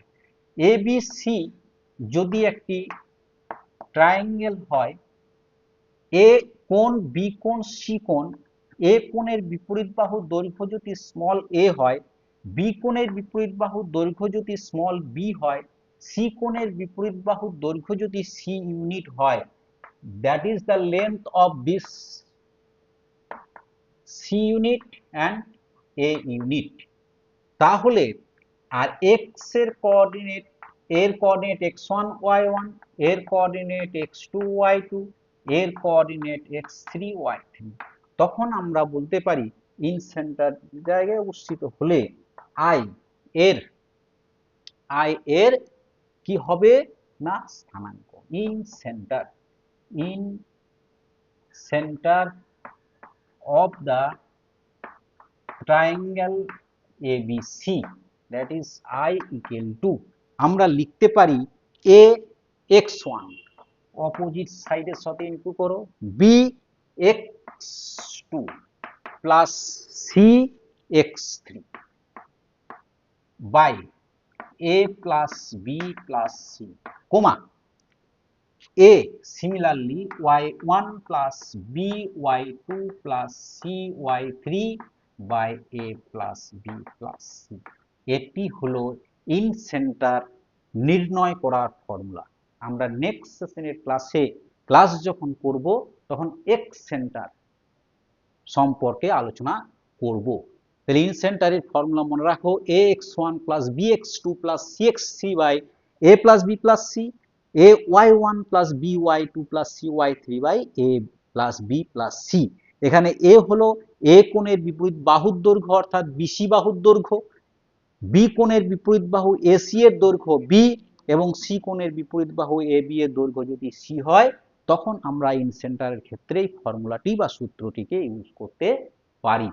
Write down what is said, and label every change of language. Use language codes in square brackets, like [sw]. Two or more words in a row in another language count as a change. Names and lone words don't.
[bn] ABC যদি একটি ট্রায়াঙ্গেল হয়, এ কোণ, বি কোণ, সি কোণ, এ কোণের বিপরীত বাহুর দৈর্ঘ্য যদি স্মল এ হয়, বি কোণের বিপরীত বাহুর দৈর্ঘ্য যদি স্মল বি হয়, সি কোণের বিপরীত বাহুর দৈর্ঘ্য যদি সি ইউনিট হয়, [en] that is the length of this c unit and a unit. [bn] তাহলে আর এক্স এর কোঅর্ডিনেট, এর কোঅর্ডিনেট x1 y1, এর কোঅর্ডিনেট x2 y2, এর কোঅর্ডিনেট x3 y3, তখন আমরা বলতে পারি [en] in center [bn] জায়গায় অবস্থিত হলে আই এর কি হবে না স্থানাঙ্ক। [en] in center of the triangle ABC, that is I equal to, [bn] আমরা লিখতে পারি a x1 অপোজিট সাইডের সাথে ইনটু করো, b x2 প্লাস c x3 [en] by a plus b plus c, [bn] কমা [en] a similarly y1 plus b y2 plus c y3 by a plus b plus c, [bn] এটি হলো ইন সেন্টার নির্ণয় করার ফর্মুলা। আমরা নেক্সট সেশনের ক্লাস যখন করব তখন [en] ex center [bn] সম্পর্কে আলোচনা করব। তাহলে ইন সেন্টারের ফর্মুলা মনে রাখো, [en] a x1 plus b x2 plus c x3 by a plus b plus c, a y1 plus b y2 plus c y3 by a plus b plus c। [bn] এখানে a হলো a কোণের বিপরীত বাহুর দৈর্ঘ্য অর্থাৎ BC বাহুর দৈর্ঘ্য, b কোণের বিপরীত বাহু AC এর দৈর্ঘ্য b, এবং c কোণের বিপরীত বাহু AB এর দৈর্ঘ্য যদি c হয়, তখন আমরা ইন সেন্টারের ক্ষেত্রে এই ফর্মুলাটি বা সূত্রটিকে ইউজ করতে পারি।